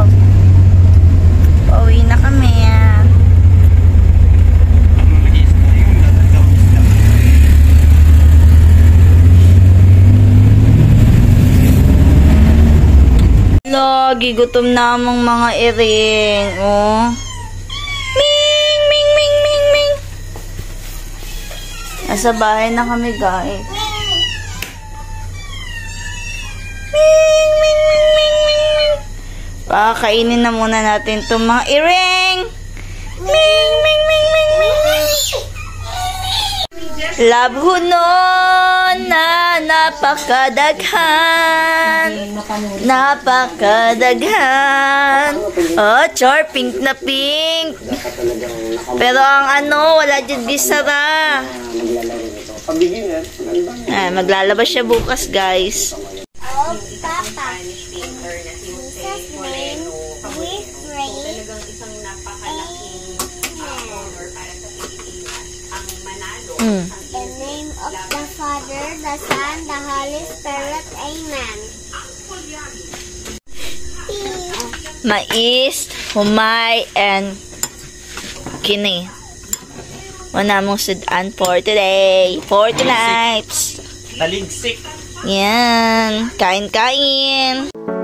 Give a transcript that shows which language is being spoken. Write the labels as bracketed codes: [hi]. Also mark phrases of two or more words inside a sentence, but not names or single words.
[tl] Pauwi na kami. Lagi gutom namang mga iring. Oh. Ming, ming, ming, ming, ming. Nasa bahay na kami, guys. Ming, ming, ming, ming, ming. Pakakainin na muna natin itong mga iring. Ming, ming, ming, ming, ming. [ceb] Labhunon na napakadaghan. Napakadaghan. Oh, chor, [tl] pink na pink. Pero ang ano, wala dyan bisara. Maglalabas siya bukas, guys. Oh, Papa. [en] Jesus' name, we pray. Mm. In the name of the Father, the Son, the Holy Spirit. Amen. [ceb] Mais, humay, and kini. Wala mong sudan [en] for today. For tonight. [ceb] Taligsik. [tl] Yan. Kain-kain.